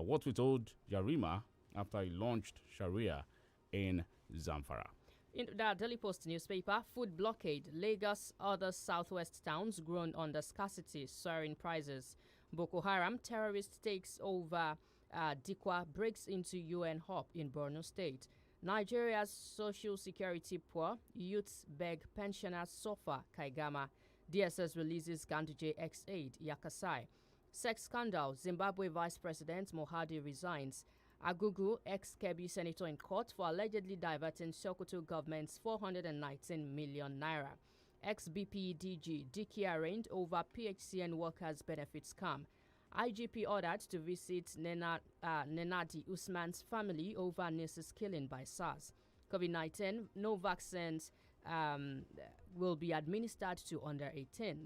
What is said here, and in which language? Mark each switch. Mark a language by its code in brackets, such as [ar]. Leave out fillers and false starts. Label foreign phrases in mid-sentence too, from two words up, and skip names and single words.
[en] What we told Yarima after he launched Sharia in Zamfara. In the Daily Post newspaper, food blockade. Lagos, other southwest towns groan under scarcity, soaring prices. Boko Haram terrorist takes over Dikwa, breaks into UN hub in Borno State. Nigeria's social security poor. Youths beg pensioners suffer, Kaigama. DSS releases Ganduje ex-aide, Yakasai. Sex scandal. Zimbabwe Vice President Mohadi resigns. Agugu, ex-Kebbi senator in court for allegedly diverting Sokoto government's 419 million naira. Ex-BP DG, Dicky arraigned over PHCN workers' benefits scam. IGP ordered to visit Nenadi Usman's family over nurse's killing by SARS. COVID-19, no vaccines will be administered to under 18.